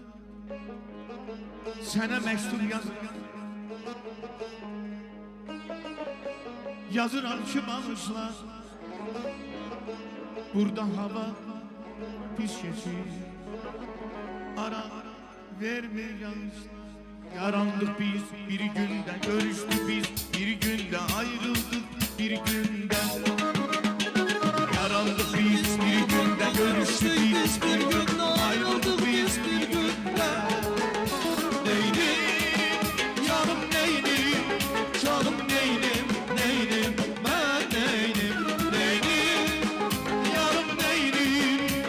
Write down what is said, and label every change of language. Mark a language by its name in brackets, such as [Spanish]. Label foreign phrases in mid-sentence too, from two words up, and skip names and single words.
[Azerbaijani] Sənə məktub yazıram, yazıram ki bağışla. Burada hava pis geçir, ara vermir yağışlar. Yarandık biz bir günde, görüştük biz bir günde, ayrıldık bir günde. Yarandık biz bir günde, görüştük biz bir günde, ayrıldık biz bir günde. [Turkish] Neydim canım neydim, canım neydim, neydim ben neydim, neydim yarım neydim.